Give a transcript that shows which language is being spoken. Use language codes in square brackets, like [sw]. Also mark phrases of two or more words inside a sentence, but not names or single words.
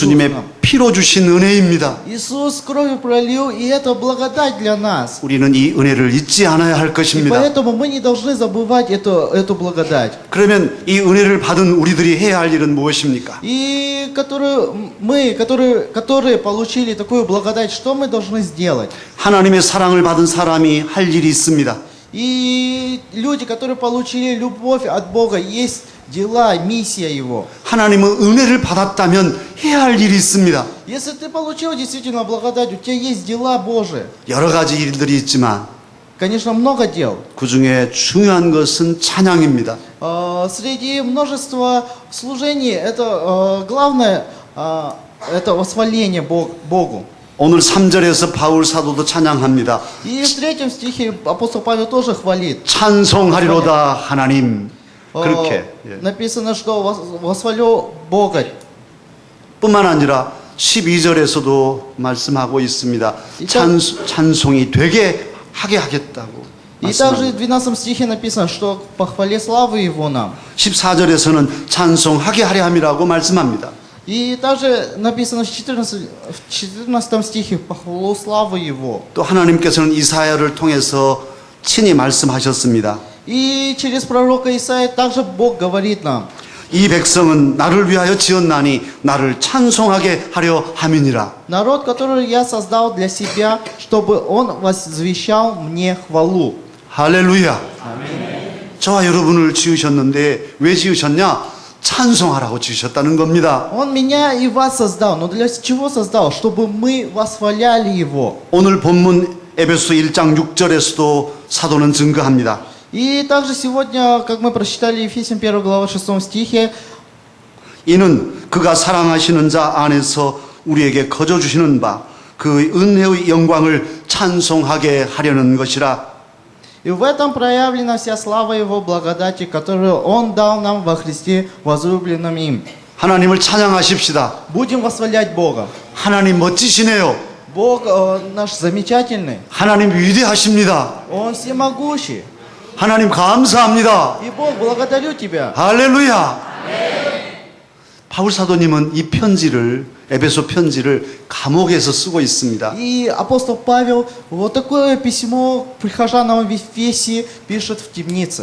[ko] 예수님의 [ru] нам. [ko] 피로 주신 은혜입니다. [ru] Иисус кровью пролил, и это благодать для нас. [ko] 우리는 이 은혜를 잊지 않아야 할 [ru] И [ko] 것입니다. [ru] поэтому мы не должны забывать эту благодать. [ko] 그러면 이 은혜를 받은 우리들이 해야 할 일은 무엇입니까? [ru] И которые получили такую благодать, что мы должны сделать? [ko] 하나님의 사랑을 받은 사람이 할 일이 있습니다. [ru] И люди, которые получили любовь от Бога, есть дела, миссия Его. [ko] 하나님은 은혜를 받았다면 해야 할 일이 있습니다. [ru] Если ты получил действительно благодать, у тебя есть дела Божии. [ko] 여러 가지 일들이 있지만 [ru] Конечно, много дел. [ko] 그 중에 중요한 것은 찬양입니다. [ru] Среди множества служений, это главное, это восхваление Богу. [ko] 오늘 3절에서 바울 사도도 찬양합니다. [ru] И в 3 стихе апостол Павел тоже хвалит. [ko] 찬송하리로다 하나님. 그렇게 예. [ru] Написано, что восхвалю Бога. [ko] 뿐만 아니라 12절에서도 말씀하고 있습니다. 찬송이 되게 하게 하겠다고 [ru] И также [ko] 말씀합니다. [ru] в 12 стихе написано, что по хвале славы Его нам. [ko] 14절에서는 찬송하게 하려 함이라고 말씀합니다. [ru] И также написано в 14 стихе по хвалу славы Его. [ko] 또 하나님께서는 이사야를 통해서 친히 말씀하셨습니다. [ru] И через пророка Исаия также Бог говорит нам. [ko] 이 백성은 나를 위하여 지었나니 나를 찬송하게 하려 함이니라. [ru] Народ, который я создал для себя, чтобы он возвещал мне хвалу. [ko] 할렐루야. 저와 여러분을 지으셨는데 왜 지으셨냐? 찬송하라고 지으셨다는 겁니다. [ru] Он меня и вас создал. Но для чего создал? Чтобы мы восхваляли Его. [ko] 오늘 본문 에베소 1장 6절에서도 사도는 증거합니다. [ru] И также сегодня, как мы прочитали Ефесям 1 глава 6 стихе, [ko] 이는 그가 사랑하시는 자 안에서 우리에게 거저 주시는 바 그 은혜의 영광을 찬송하게 하려는 것이라. [ru] и в этом проявлена вся слава Его благодати, которую Он дал нам во Христе, возлюбленном им. [ko] 하나님을 찬양하십시다. [ru] Будем восхвалять Бога. [ko] 하나님 멋지시네요. [ru] Бог наш замечательный. [ko] 하나님 위대하십니다. [ru] Он всемогущий. [ko] 하나님 감사합니다. [ru] И Бог, благодарю Тебя. [ko] 할렐루야. 바울 사도님은 이 편지를 에베소 편지를 감옥에서 쓰고 있습니다. [ru] И апостол Павел вот такое письмо прихожанам в Ефесе пишет в темнице.